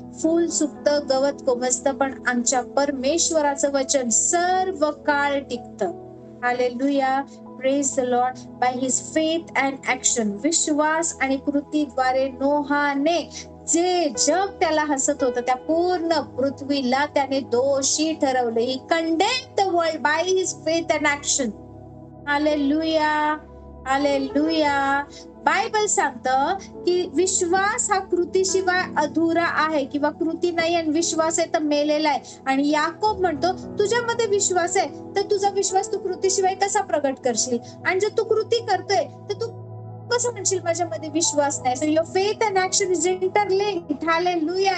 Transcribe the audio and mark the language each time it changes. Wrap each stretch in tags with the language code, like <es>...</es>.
<mr>फूल सुकतं, गवत कोमेजतं, पण आमच्या परमेश्वराचं वचन सर्व काळ टिकतं.</mr> <en>Hallelujah. Praise the Lord. By his faith and action,</en> <mr>विश्वास आणि कृतीद्वारे नोहाने जे जग त्याला हसत होतं, त्या पूर्ण पृथ्वीला त्याने दोषी ठरवले.</mr> <en>He condemned the world by his faith and action.</en> <mr>Hallelujah. Hallelujah. Bible सांगतं की विश्वास हा कृतीशिवाय अधुरा आहे, किंवा कृती नाही आणि विश्वास आहे तर मेलेला आहे. आणि याकोब म्हणतो तुझ्यामध्ये विश्वास आहे, तर तुझा विश्वास तू कृतीशिवाय कसा प्रगट करशील. आणि जर तू कृती करतोय तर तू कसं म्हणशील माझ्यामध्ये विश्वास नाही.</mr> <en>So your faith and action is interlinked.</en> <mr>Hallelujah.</mr>